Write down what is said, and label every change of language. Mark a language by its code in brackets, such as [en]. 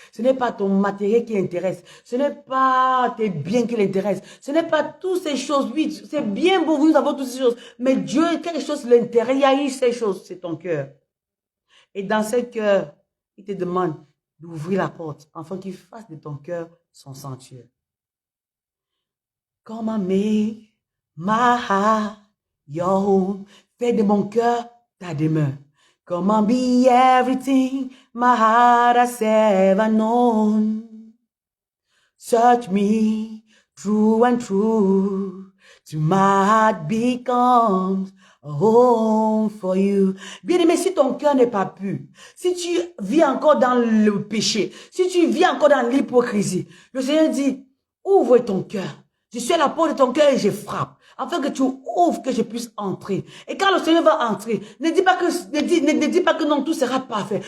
[fr] Ce n'est pas ton matériel qui l'intéresse. Ce n'est pas tes biens qui l'intéressent. Ce n'est pas toutes ces choses. Oui, c'est bien beau, nous avons toutes ces choses. Mais Dieu, quelque chose l'intéresse. Il y a eu ces choses, c'est ton cœur. Et dans ce cœur, il te demande d'ouvrir la porte, afin qu'il fasse de ton cœur son sanctuaire. [en] Come on, make my heart your home. [fr] Fais de mon cœur ta demeure. [en] Come on, be everything my heart has ever known. Search me through and through, till my heart becomes a home for you. [fr] Bien aimé, si ton cœur n'est pas pur, si tu vis encore dans le péché, si tu vis encore dans l'hypocrisie, le Seigneur dit, ouvre ton cœur. Je suis à la porte de ton cœur et je frappe, afin que tu ouvres, que je puisse entrer. Et quand le Seigneur va entrer, ne dis pas que non, tout sera parfait.